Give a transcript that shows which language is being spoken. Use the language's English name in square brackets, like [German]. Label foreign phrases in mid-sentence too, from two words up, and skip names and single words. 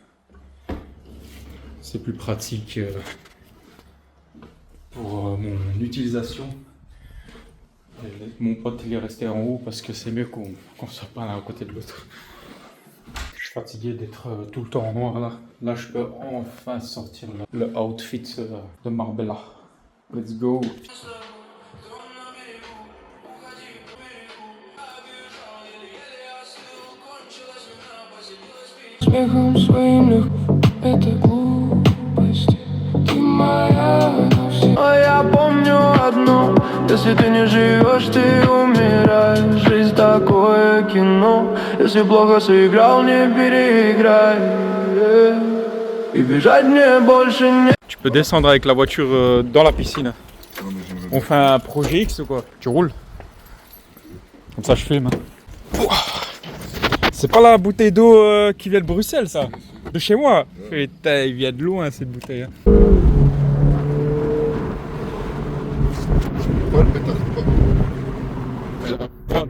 [French] C'est plus pratique pour mon utilisation. Et Mon pote il est resté en haut parce que c'est mieux qu'on soit pas l'un à côté de l'autre. Je suis fatigué d'être tout le temps en noir là. Là je peux enfin sortir le outfit de Marbella. [English] Let's go. [Russian] Смехом своим легко, это глупости. Ты моя навсегда. А я помню одно: если ты не живешь, ты умираешь. Жизнь такое кино. Если плохо сыграл, не переиграй. И бежать мне больше не. [French] Tu peux descendre avec la voiture dans la piscine. On fait un projet X ou quoi? Tu roules? Comme ça je filme. C'est pas la bouteille d'eau qui vient de Bruxelles, ça? De chez moi? Putain, il vient de loin cette bouteille. Ouais, le pétard, pas.